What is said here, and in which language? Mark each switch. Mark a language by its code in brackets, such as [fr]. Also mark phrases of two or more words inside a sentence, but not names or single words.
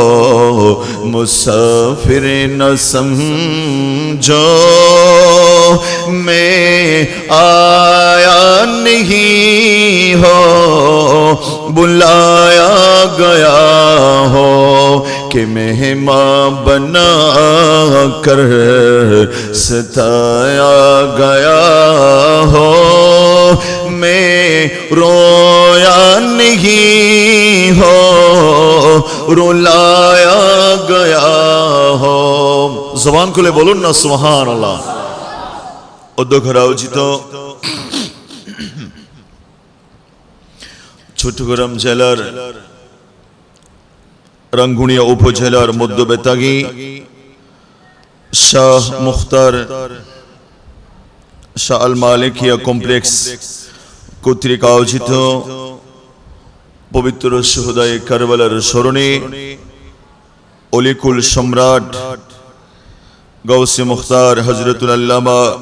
[ur] مسافر نہ سمجھو میں آیا نہیں ہو بلایا گیا ہو کہ مہمان بنا کر ستایا گیا ہو میں رویا نہیں ہو رلایا گیا ہو زبان کھلے بولون نا سبحان اللہ [bn] অধ্যক্ষরা উচিত চট্টগ্রাম জেলার রাঙ্গুনিয়া উপজেলার মধ্যবেতাগী শাহ মুখতার শাহ আল মালিকিয়া কমপ্লেক্স কর্তৃক আয়োজিত পবিত্র শুহাদায়ে কারবালার স্মরণে অলিকুল সম্রাট গৌসে মুখতার হযরতুল আল্লামা